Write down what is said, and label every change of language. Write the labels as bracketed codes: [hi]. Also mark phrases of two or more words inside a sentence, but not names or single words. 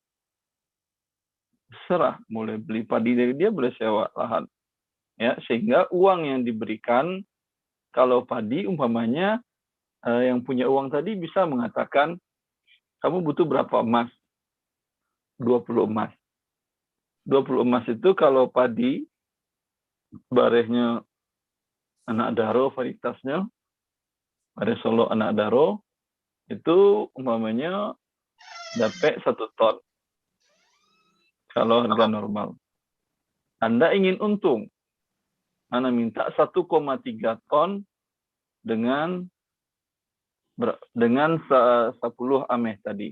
[id] Serah, boleh beli padi dari dia, boleh sewa lahan. Ya, sehingga uang yang diberikan, kalau padi umpamanya yang punya uang tadi bisa mengatakan, kamu butuh berapa emas? 20 emas. 20 emas itu kalau padi, barehnya anak daro varietasnya, bareh Solo anak daro, itu umpamanya dapat 1 ton kalau harga normal. Anda ingin untung, Anda minta 1,3 ton dengan 10 ameh tadi.